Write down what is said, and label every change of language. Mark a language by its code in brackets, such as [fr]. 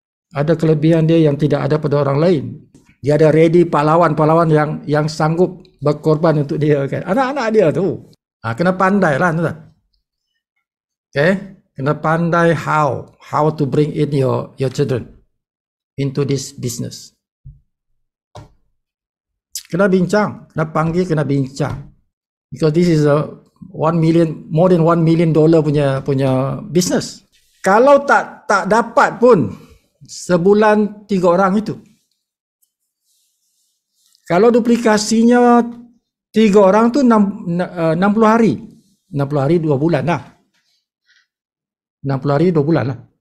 [ms] Ada kelebihan dia yang tidak ada pada orang lain. Dia ada ready pahlawan-pahlawan yang sanggup berkorban untuk dia kan. Anak-anak dia tu. Kena pandai lah tuan. Okay? Kena pandai [en] how to bring in your children into this business. [ms] Kena bincang, kena panggil, kena bincang. [en] Because this is a more than $1 million punya business. [ms] Kalau tak dapat pun sebulan 3 orang itu. Kalau duplikasinya 3 orang tu 60 hari. 60 hari 2 bulan lah. 60 hari 2 bulan lah.